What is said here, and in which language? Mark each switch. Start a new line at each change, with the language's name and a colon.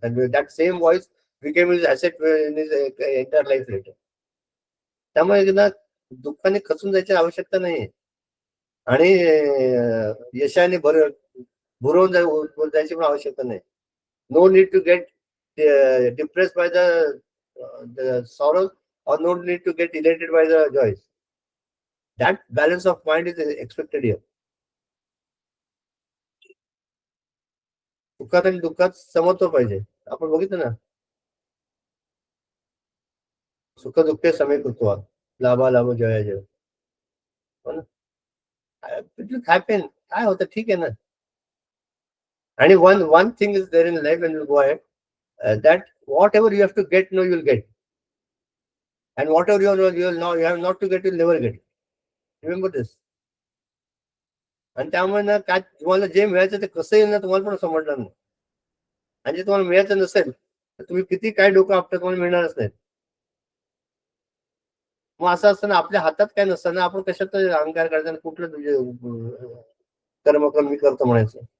English: And that same voice became his asset in his entire life later.
Marathi: त्यामुळे ना दुःखाने खचून जायची आवश्यकता नाही आणि यशाने भरवून जायची पण आवश्यकता नाही.
English: No need to get depressed by the sorrows or no need to get elated by the joys. That balance of mind is expected here.
Marathi: सुखात आणि दुःखात समत्व पाहिजे. आपण बघितलं ना, सुख दुःखे समीकृत्वा लाभा लाभ जया जय. हॅपन काय होतं ठीक आहे ना. आणि
English: one thing is there in life and we'll go ahead, that whatever you have to get, no, you'll get. And whatever you have not to get, you'll never get. Remember this.
Marathi: आणि त्यामुळे ना काय तुम्हाला जे मिळायचं ते कसं येईल ना तुम्हाला पण समजणार नाही. आणि जे तुम्हाला मिळायचं नसेल तर तुम्ही किती काय डोकं आपलं तुम्हाला मिळणारच नाही. मग असं असताना आपल्या हातात काय नसताना आपण कशात अहंकार करायचा, कुठलं तुझे कर्म मी करतो म्हणायचं.